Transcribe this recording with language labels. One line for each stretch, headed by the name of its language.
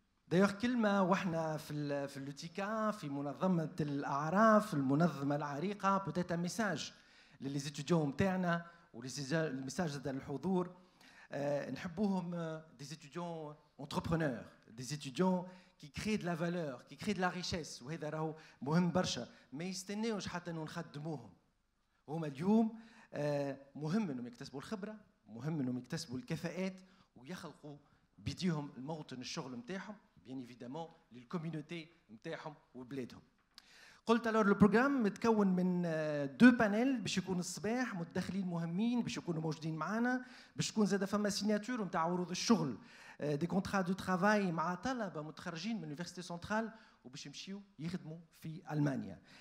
French: D'ailleurs
Arabic: كلمة واحنا في اللوتيكا في منظمة الأعراف, المنظمة العريقة,
French: peut-être un message
Arabic: للي étudiants نتاعنا والميساج زاد للحضور. نحبوهم
French: des étudiants entrepreneurs, des étudiants qui créent de la valeur, qui créent de la richesse,
Arabic: وهذا راهو مهم برشا. ما يستناوش حتى انه نخدموهم. هما اليوم مهم انهم يكتسبوا الخبرة, مهم انهم يكتسبوا الكفاءات ويخلقوا بيديهم الموطن الشغل نتاعهم,
French: bien évidemment
Arabic: للكوميونيتي نتاعهم وبلادهم. قلت
French: alors le programme
Arabic: متكون من دو بانيل باش يكون الصباح متدخلين مهمين باش يكونوا موجودين معنا, باش تكون زاده فما سيناتور نتاع عروض الشغل, دي كونترا دو ترافاي مع طلبه متخرجين من يونيفرسيتي سنترال وباش يمشيوا يخدموا في المانيا.